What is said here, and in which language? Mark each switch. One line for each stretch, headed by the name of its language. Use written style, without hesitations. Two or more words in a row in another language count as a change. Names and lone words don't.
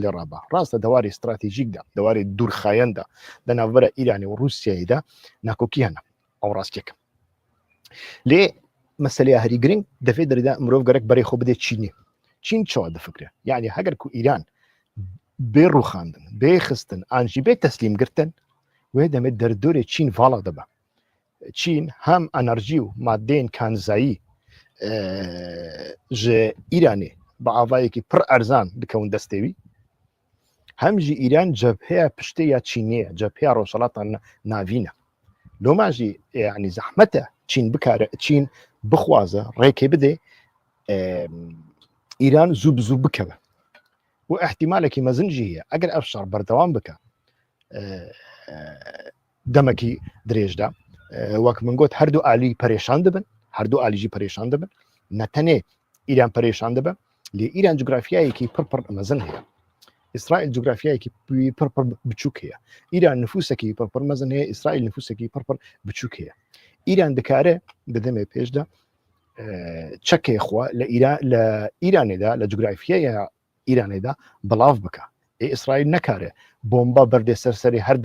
Kurdish: لێ ڕابە ڕاستە دەواری استراتیژیکدا دەواری دوورخایەندا دەناوبەرە ئیرانی و رووسیایدا ناکۆکی هەنە ئەو ڕاستیەکە لێ مەسەلەیە هەری گرنگ دەفێت دەردا مرۆڤ گەرەک بەرەی خۆ بدێت چینی چین چاوە دەفکرێ یعنی هەگەر کو ئیران بێ ڕووخاندن بێ خستن ئانجی بێ تەسلیم گرتن وێ دەمێت دەردۆرێ چین ڤاڵا دەبە چین هەم ئەنەرژی و مادەین کانزایی ji îranê bi avayekî pir erzan dikewin destêwî hem jî îran cebheya piştê ya çînê ye cebheya rojhilata navî ne loma jî yanî zehmet e çîn bikare çîn bixwaze rêkê bide îran zû bi zû bikeve û ehtimalekî mezin jî heye eger ev şer berdewam bike demekî dirêj de wek min got her du alî perêşan dibin her du alî jî perêşan dibin نەتەنێ ئیران پەرێشان دەبە لێ ئیران جوگرافیایەکی پڕ مەزن هەیە ئیسرائیل جوگرافیایەکی پڕ بچووک هەیە ئیران نفوسێکی پڕ مەزن هەیە ئیسرائیل نفوسێکی پڕ بچووک هەیە ئیران دەکارێ بدەمێ پێشدا چەکێ خوا لە ئیرانێدا لە جوگرافیایە ئیرانێدا بڵاو بکە ئیسرائیل نەکارێ بۆمبا بەردێ سەرسەری هەر